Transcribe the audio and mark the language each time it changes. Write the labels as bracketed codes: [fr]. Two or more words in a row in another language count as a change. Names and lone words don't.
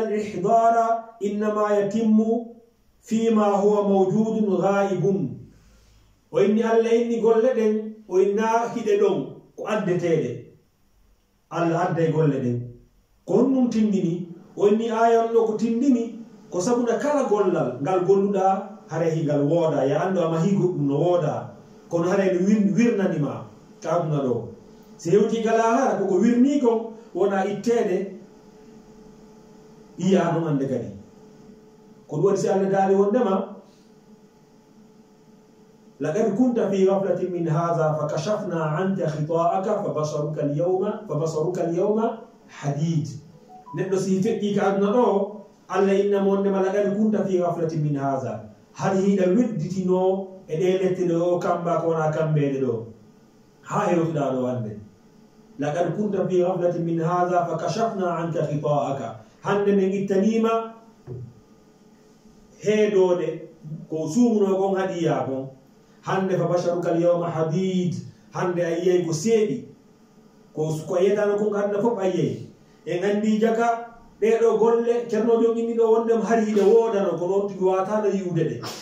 [ar] الإحضار إنما يتم فيما هو موجود غائب [ff] o inni alla inni golle ɗen o inna hiɗe ɗon ko addeteɗe alla adda e golle ɗen ko honnum tindini o inni ayon ɗo ko tindini ko sabuna kala gollal ngal golluɗa hare higal wooda ya andu ama hi goɗɗum no wooda kono hare no wirnanima kaaduna ɗo si hewti gala hara koko wirni kon wona ittede iya non ande kadi ko ɗum waɗi si allah daali wondema [ar] لقد كنت في غفلة من هذا فكشفنا عنك غطاءك فبصرك اليوم حديد [ff] neɗɗo si feƴƴi ka aduna ɗo allah innamo wondema [ar] لقد كنت في غفلة من هذا [ff] har hiɗa wedditino e ɗe lette ɗo o kamba ko wona kambeɗe ɗo ha hewtuɗa ɗo hande [ar] لقد كنت في غفلة من هذا فكشفنا عنك غطاءك [ff] hande min ittanima heedode ko suumuno kon haɗiya kon hande [ar] فبصرك اليوم حديد [ff] hande a yiyay ko seeɗi ko yetano kon aduna fof a yiyay en andi jaka ɗeɗo golle ceernojo inni ɗo wondema har hiɗe woodano ko noon tigi watano yiwde ɗe